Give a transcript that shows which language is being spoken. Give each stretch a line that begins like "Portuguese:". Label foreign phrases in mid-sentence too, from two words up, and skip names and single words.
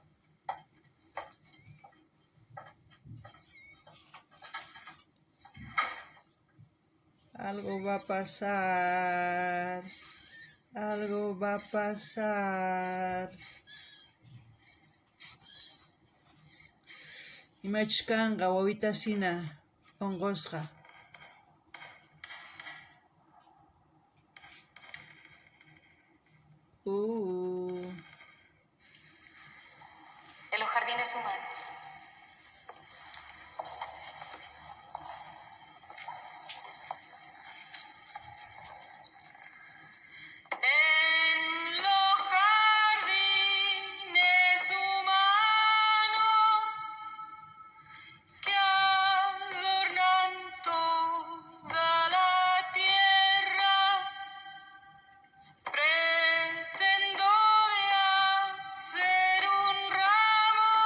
Spanish: Algo va a pasar, algo va a pasar.
Quechua: Imachkanqa wawita sina onqosqa.
Spanish: En los jardines humanos. En los jardines humanos que adornan toda la tierra, pretendo de hacer un ramo